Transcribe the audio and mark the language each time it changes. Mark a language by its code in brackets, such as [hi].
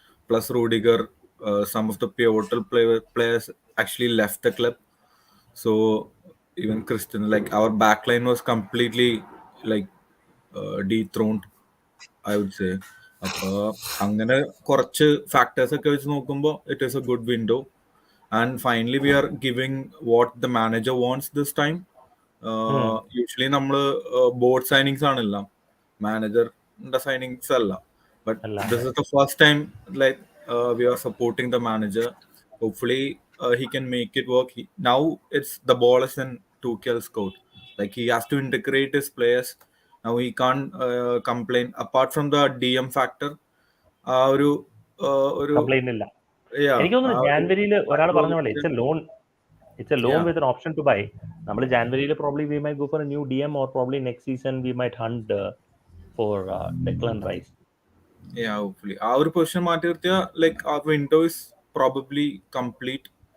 [en] Plus Rudiger, some of the pivotal players actually left the club. So even Christian, like our backline was completely like dethroned, I would say. [ml] അങ്ങനെ കുറച്ച് [en] factors [ml] ഒക്കെ വെച്ച് നോക്കുമ്പോൾ [en] It is a good window. And finally we are giving what the manager wants this time. [ml] Usually നമ്മൾ board signings ആണല്ല, മാനേജറിന്റെ signings അല്ല. [en] But this is the first time like we are supporting the manager. Hopefully he can make it work. Now it's the ball is in Tuchel's court. Like he has to integrate his players. Now he can't complain. Apart from the DM factor, ഒരു [ml] complaint ഇല്ല. എനിക്ക് തോന്നുന്നു ജാനുവരിയിൽ ഒരാൾ പറഞ്ഞ പോലെ [en] It's a loan with an option to buy. [ml] നമ്മൾ ജാനുവരിയിൽ [en] probably we might go for a new DM, or probably next season we might hunt for Declan Rice. Yeah, hopefully [ml] ആ ഒരു [en] position [ml] മാറ്റി നിർത്തിയ [en] Like a window is probably complete.